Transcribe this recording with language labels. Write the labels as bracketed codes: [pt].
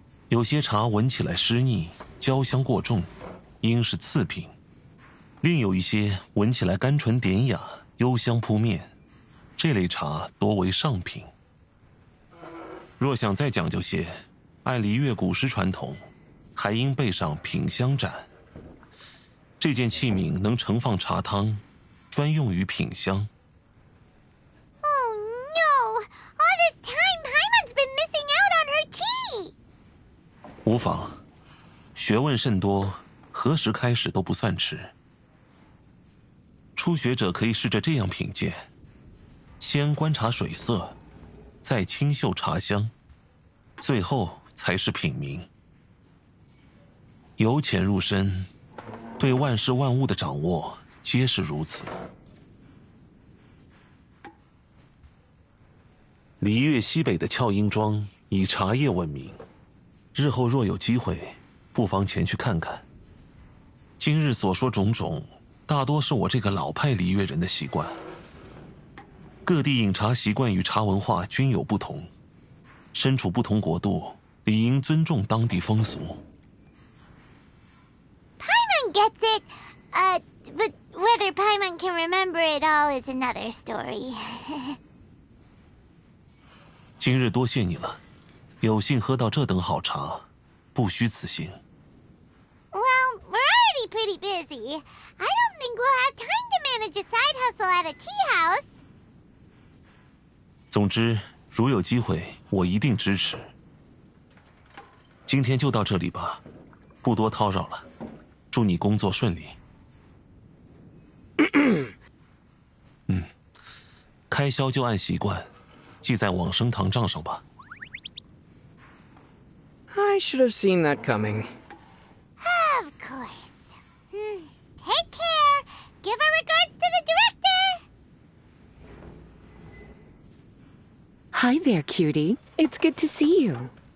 [zh] 有些茶闻起来湿腻，焦香过重，应是次品；另有一些闻起来甘醇典雅，幽香扑面，这类茶多为上品。若想再讲究些，按璃月古诗传统，还应备上品香盏。这件器皿能盛放茶汤，专用于品香。 [en] Oh no! All this time, Paimon's been missing out on her tea! [zh] 无妨，学问甚多，何时开始都不算迟。初学者可以试着这样品鉴：先观察水色，再清嗅茶香，最后才是品茗。由浅入深，对万事万物的掌握皆是如此。璃月西北的俏英庄以茶叶闻名，日后若有机会，不妨前去看看。今日所说种种，大多是我这个老派璃月人的习惯。各地饮茶习惯与茶文化均有不同，身处不同国度，理应尊重当地风俗。 [en] Paimon gets it. But whether Paimon can remember it all is another story. [zh] 今日多谢你了，有幸喝到这等好茶，不虚此行。 [en] Well, we're already pretty busy. I don't think we'll have time to manage a side hustle at a tea house. [zh] 总之，如有机会，我一定支持。今天就到这里吧，不多叨扰了。祝你工作顺利。开销就按习惯记在往生堂账上吧。 [en] I should have seen that coming. Of course. Take care. Give our regards to the director. Hi there, cutie. It's good to see you.